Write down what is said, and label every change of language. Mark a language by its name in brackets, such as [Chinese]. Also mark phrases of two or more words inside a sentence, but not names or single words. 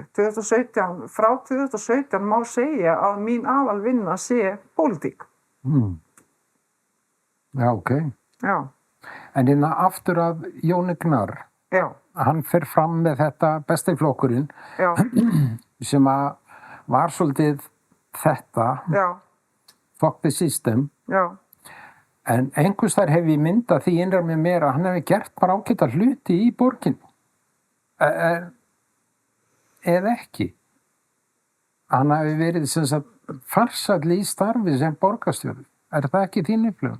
[Icelandic] 2017, frá 2017 má segja að mín aðalvinna sé pólitík. Já, ok. Já. En aftur af Jóni Gnarr. Já. Hann fer fram með þetta besti flokkurinn sem var svolítið þetta. Já. [English] Fuck the system. [Icelandic] Já. En einhvers þar hef ég myndað því innra með mér að hann hefði gert bara ágæta hluti í borginni. Eða ekki. Hann hefði verið sem sagt farsæll í starfi sem borgarstjóri. Það ekki þín upplifun?